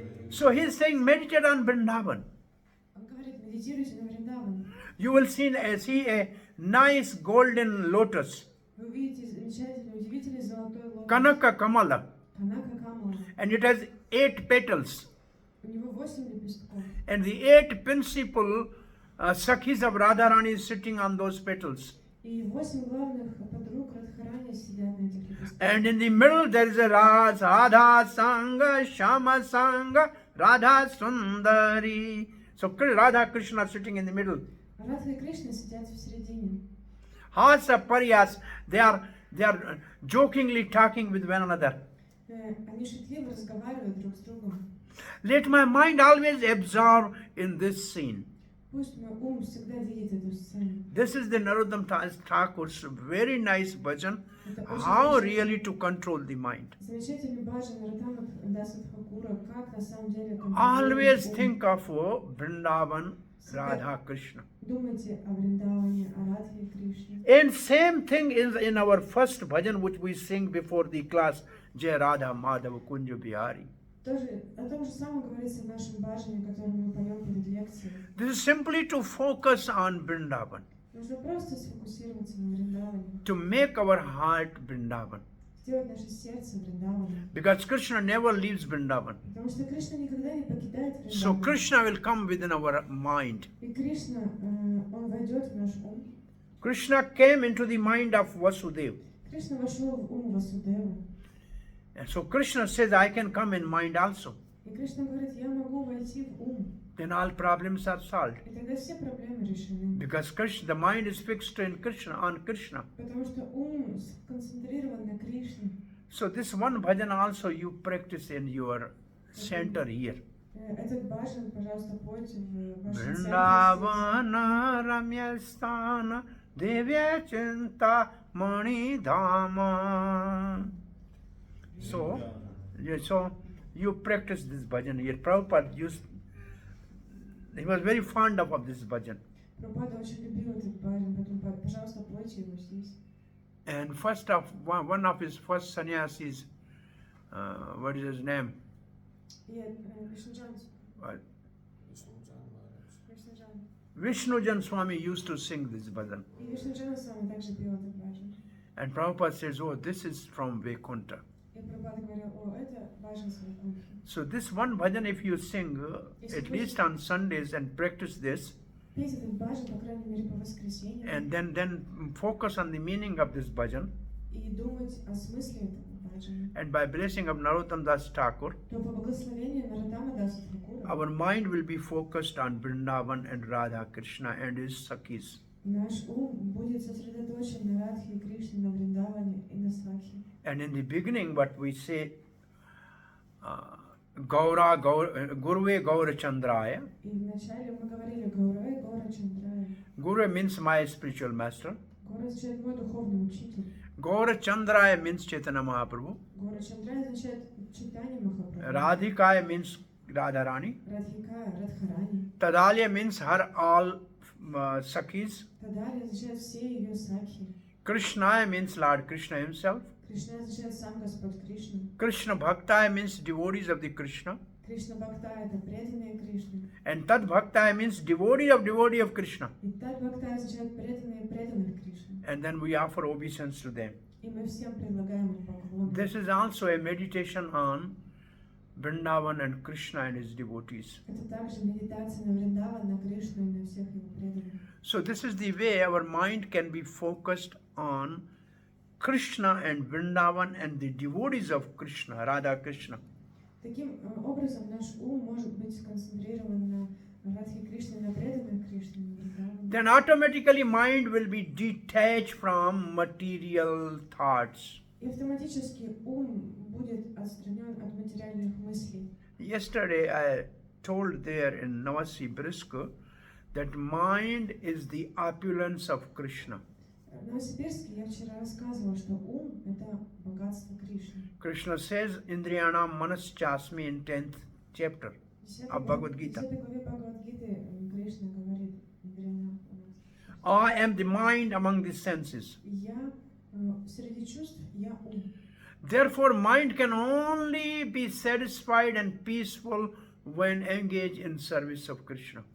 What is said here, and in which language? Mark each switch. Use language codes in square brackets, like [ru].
[en] So he's saying meditate on Vrindavan. [ru] Он говорит, медитируйте на Вриндаване. [en] You will see a nice golden lotus, [ru] Вы увидите замечательный, удивительный золотой лотос. [sa] Kanaka Kamala, [ru] Канака Камала. [en] and it has 8 petals. [ru] У него 8 лепестков. [en] And the 8 principal Sakhis of Radharani is sitting on those petals. [ru] И 8 главных подруг Радхарани сидят на этих лепестках. [en] And in the middle there is a Radha Sangha, Shama Sangha, Radha Sundari. So Radha Krishna are sitting in the middle. [ru] Радха и Кришна сидят в середине. [sa] Hasa Paryas, [en] they are jokingly talking with one another. [ru] Они шутливо разговаривают друг с другом. [en] Let my mind always absorb in this scene. [ru] Пусть мой ум всегда видит эту сцену. [en] This is the Narottama Thakur's very nice bhajan, how really to control the mind. [ru] Замечательный баджан Нароттама Даса Тхакура, как на самом деле контролировать [en] Always [ru] ум. [en] think of Vrindavan, Radha Krishna. [ru] Думайте о Вриндаване, о Радхе и Кришне. [en] And same thing is in our first bhajan which we sing before the class, Jai Radha Madhava Kunja Bihari. [ru] Тоже о том же самом говорится в нашем баджане, который мы поем перед лекцией. [en] This is simply to focus on Vrindavan, [ru] Нужно просто сфокусироваться на Вриндаване, [en] to make our heart Vrindavan. [ru] сделать наше сердце Вриндаваном. [en] Because Krishna never leaves Vrindavan. [ru] Потому что Кришна никогда не покидает [en] So [ru] Вриндаван. [en] Krishna will come within our mind. [ru] И Кришна, он войдет в наш ум. [en] Krishna came into the mind of Vasudeva. [ru] Кришна вошел в ум Васудевы. [en] And so Krishna says, I can come in mind also. [ru] И Кришна говорит, я могу войти в ум. [en] Then all problems are solved. [ru] И тогда все проблемы решены. [en] Because Krishna, the mind is fixed in Krishna, on Krishna. [ru] Потому что ум сконцентрирован на Кришне. [en] So this one bhajan also you practice in your center here. [ru] Этот баджан, пожалуйста, пойте в вашем центре. [sa] Vrindavana Ramyasthana Devya Chinta Mani Dhama. [en] So you practice this bhajan here. Prabhupada he was very fond of this bhajan. [ru] Прабхупада очень любил этот баджан, поэтому, пожалуйста, пойте его здесь. [en] And one of his first sannyasis, what is his name? [ru] И Вишнуджан. [en] What? [ru] Вишнуджан. [en] Vishnujan Swami used to sing this bhajan. [ru] И Вишнуджан с вами также пел этот баджан. [en] And Prabhupada says, oh, this is from Vaikuntha. [ru] И Прабхупада говорил, о, это баджан с Вайкунтхи. [en] So this one bhajan, if you sing at least on Sundays and practice this, [ru] Пейте этот баджан, по крайней мере, по воскресеньям. [en] and then focus on the meaning of this bhajan, [ru] И думать о смысле этого баджана. [en] and by blessing of Narottama Das Thakur, [ru] То по благословению Нароттама Даса Тхакура [en] our mind will be focused on Vrindavan and Radha Krishna and his Sakhis. [ru] наш ум будет сосредоточен на Радхе и Кришне, на Вриндаване и на Сакхе. [en] And in the beginning, what we say, Guruve Gaura Chandraya. [ru] И вначале мы говорили Гаураве, Гора Чандрая. [en] Guru means my spiritual master. [ru] Гора означает мой духовный учитель. [en] Gaura Chandraya means Chaitanya Mahaprabhu. [ru] Гора Чандрая означает Чайтанья Махапрабху. [en] Radhikaya means Radharani. [ru] Радхикая, Радхарани. [en] Tadalya means her all Sakhis. [ru] Тадали означает все ее сакхи. [en] Krishnaya means Lord Krishna himself. [ru] Кришна означает сам Господь Кришна. [en] Krishna Bhaktaya means devotees of the Krishna. [ru] Кришна Бхакта это преданные Кришне. [en] And Tad Bhaktaya means devotee of Krishna. [ru] И Тад Бхакта означает преданные преданных Кришне. [en] And then we offer obeisance to them. [ru] И мы всем предлагаем им поклон. [en] This is also a meditation on Vrindavan and Krishna and his devotees. [ru] Это также медитация на Вриндаван, на Кришну и на всех его преданных. [en] So this is the way our mind can be focused on Krishna and Vrindavan and the devotees of Krishna, Radha Krishna. [ru] Таким образом наш ум может быть сконцентрирован на Радхе Кришне, на преданных Кришне, на Вриндаване. [en] Then automatically mind will be detached from material thoughts. [ru] И автоматически ум будет отстранен от материальных мыслей. [en] Yesterday I told there in Berdsk that mind is the opulence of Krishna. [ru] В Новосибирске я вчера рассказывала, что ум – это богатство Кришны. [en] Krishna says, [sa] Indriyanam Manaschasmi [en] in 10th chapter of Bhagavad Gita. [ru] В 10 главе Бхагавад-гиты Кришна говорит, Индриянам, [en] I am the mind among the senses. [ru] я среди чувств, я ум. [en] Therefore, mind can only be satisfied and peaceful when engaged in service of Krishna.